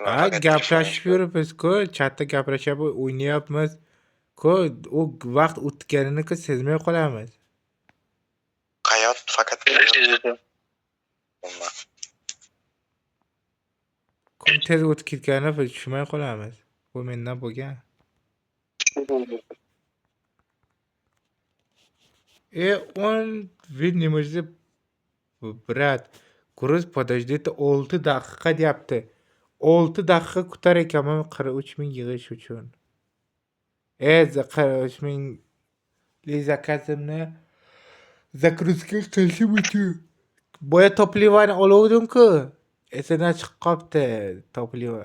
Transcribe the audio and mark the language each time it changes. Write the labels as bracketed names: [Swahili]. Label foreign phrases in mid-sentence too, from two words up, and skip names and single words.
[Uzbek] Gaplashib yuribmiz-ku, chatda gaplashib o'ynayapmiz-ku, u vaqt o'tganini sezmay qolamiz. Hayot faqat Kun tez o'tib ketganini biz tushunmay qolamiz. Bu mendan bo'lgan. [Russian] Он не может брат. [Uzbek] Kuruz подождите 6 daqiqa deyapti. 6 daqiqa kutar ekanman 43 ming yig'ish uchun. 43 ming zakazimni загрузка qilishim uchun. Boya toplivani oluvdim-ku. Esidan chiqib qopti topliva.